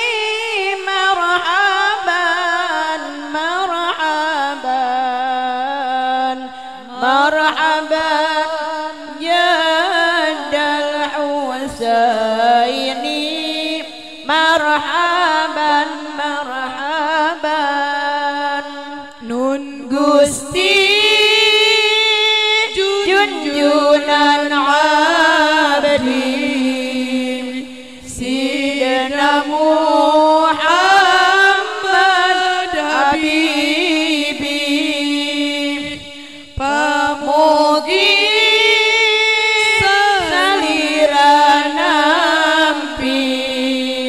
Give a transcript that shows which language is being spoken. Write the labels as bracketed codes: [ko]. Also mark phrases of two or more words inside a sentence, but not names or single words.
[ar] مرحبا مرحبا مرحبا يا دال حسيني، مرحبا [su] marhaban nun Gusti junjunan abdi Sidna Muhammad Habibi, pamugi salira nampi